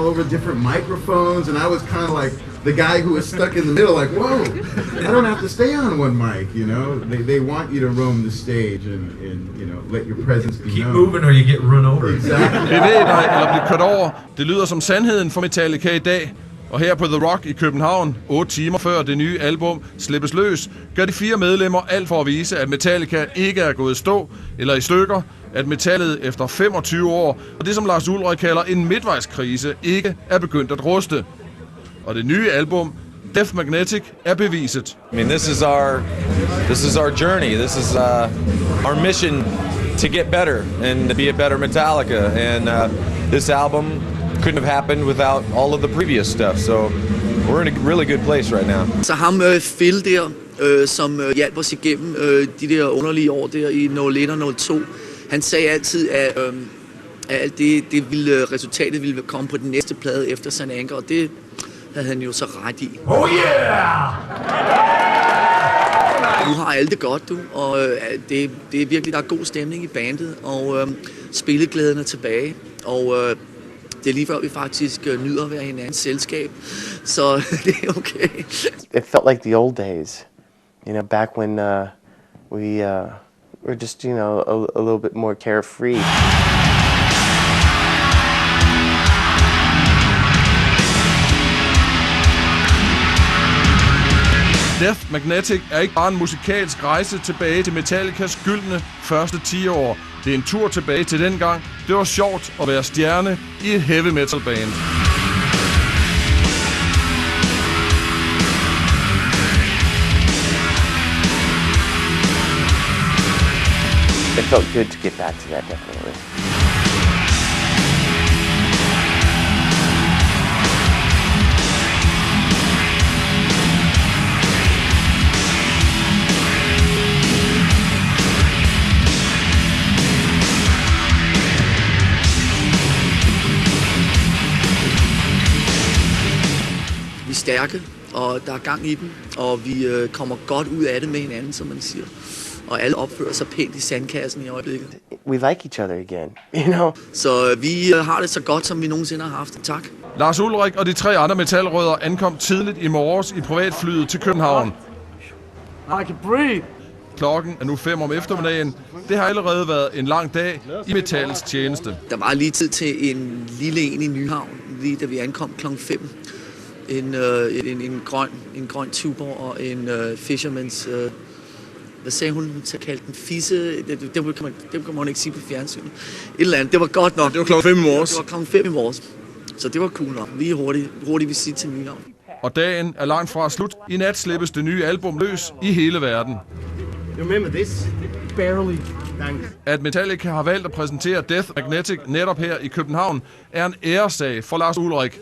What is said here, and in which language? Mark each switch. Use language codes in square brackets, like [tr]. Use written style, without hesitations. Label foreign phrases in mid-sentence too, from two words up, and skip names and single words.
[en] over different microphones, and I was kind of like the guy who was stuck in the middle, like, whoa, I don't have to stay on one mic, They want you to roam the stage and let your presence be known. Keep moving or you get run over. Exactly. [da] Bevæg dig eller blive kørt over. Det lyder som sandheden for Metallica i dag. Og her på The Rock i København, 8 timer før det nye album slippes løs, gør de 4 medlemmer alt for at vise, at Metallica ikke er gået i stå eller i stykker, at metallet efter 25 år, og det som Lars Ulrich kalder en midtvejskrise, ikke er begyndt at ruste. Og det nye album, Death Magnetic, er beviset. [en] I mean, this is our journey. This is our mission to get better and to be a better Metallica. And this album couldn't have happened without all of the previous stuff. So we're in a really good place right now. [da] Så ham Phil der, som hjalp os igennem de der underlige år der i 01 og 02, han sagde altid, at alt resultatet ville komme på den næste plade efter St. Anger, og det havde han jo så ret i. [en] Oh yeah! [da] Nu har alle det godt, du, og det er virkelig, der er god stemning i bandet, og spilleglæden er tilbage, og det er lige før vi faktisk nyder at være hinandens selskab, så det er okay. [en] It felt like the old days, you know, back when we were just, you know, a little bit more carefree. [da] Death Magnetic er ikke bare en musikalsk rejse tilbage til Metallicas gyldne første 10 år. Det er en tur tilbage til dengang. Det var sjovt at være stjerne i et [en] heavy metal [da] band. [en] It felt good to get back to that, definitely. [da] Vi er stærke, og der er gang i dem, og vi kommer godt ud af det med hinanden, som man siger. Og alle opfører sig pænt i sandkassen i øjeblikket. [en] We like each other again, you know? [da] Så vi har det så godt, som vi nogensinde har haft. Tak. Lars Ulrich og de 3 andre metalrødder ankom tidligt i morges i privatflyet til København. [en] I can breathe. [da] Klokken er nu 5 om eftermiddagen. Det har allerede været en lang dag i metallets tjeneste. Der var lige tid til en lille en i Nyhavn, lige da vi ankom klokken 5. En grøn Tuborg og en Fishermans... hvad sagde hun? Hun kaldte den fisse. Det kan man ikke sige på fjernsynet. Et eller andet. Det var godt nok. Det var klokken 5 i morges. Det var klokken 5 i morges. Så det var cool nok. Lige hurtigt visit til Nyhavn. Og dagen er langt fra slut. I nat slippes det nye album løs i hele verden. [en] You remember this? Barely. Thanks. [da] At Metallica har valgt at præsentere Death Magnetic netop her i København, er en æresag for Lars Ulrich.